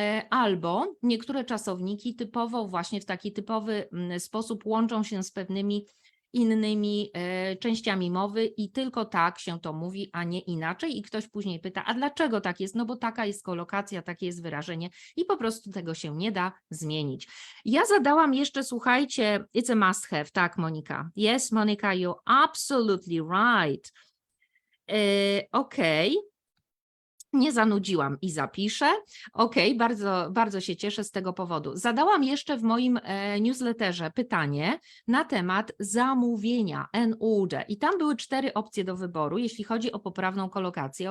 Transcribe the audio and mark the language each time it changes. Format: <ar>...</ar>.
<pl>Albo niektóre czasowniki typowo właśnie w taki typowy sposób łączą się z pewnymi innymi częściami mowy i tylko tak się to mówi, a nie inaczej i ktoś później pyta, a dlaczego tak jest? No bo taka jest kolokacja, takie jest wyrażenie i po prostu tego się nie da zmienić. Ja zadałam jeszcze, słuchajcie,</pl> <en>it's a must have,</en> <pl>tak Monika?</pl> <en>Yes, Monika, you're absolutely right.</en> <pl>Okej. Nie zanudziłam i zapiszę. Okej, bardzo, bardzo się cieszę z tego powodu. Zadałam jeszcze w moim newsletterze pytanie na temat zamówienia, an order. I tam były 4 opcje do wyboru, jeśli chodzi o poprawną kolokację.</pl>